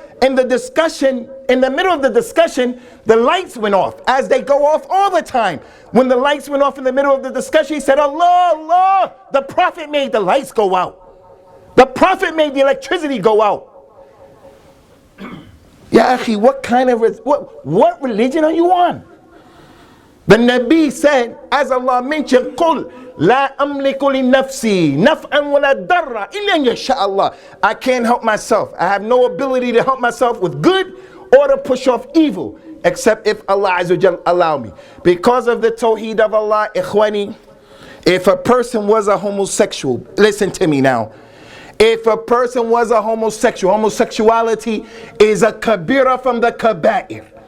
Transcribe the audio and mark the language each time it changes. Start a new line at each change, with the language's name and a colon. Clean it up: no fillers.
English: In the discussion, in the middle of the discussion, the lights went off, as they go off all the time. When the lights went off in the middle of the discussion, he said, Allah, Allah, the Prophet made the lights go out. The Prophet made the electricity go out. Ya akhi, what religion are you on? The Nabi said, as Allah mentioned,
Arabic: قُلْ لَا أَمْلِكُ لِنَفْسِي نَفْعًا وَلَا دَرًّا إِلَّا إِنْ يَشَاءَ اللَّهُ.
English: I can't help myself. I have no ability to help myself with good or to push off evil, except if Allah Azza wa Jal allow me. Because of the tawheed of Allah, ikhwani, if a person was a homosexual, listen to me now. If a person was a homosexual, homosexuality is a kabira from the kaba'ir.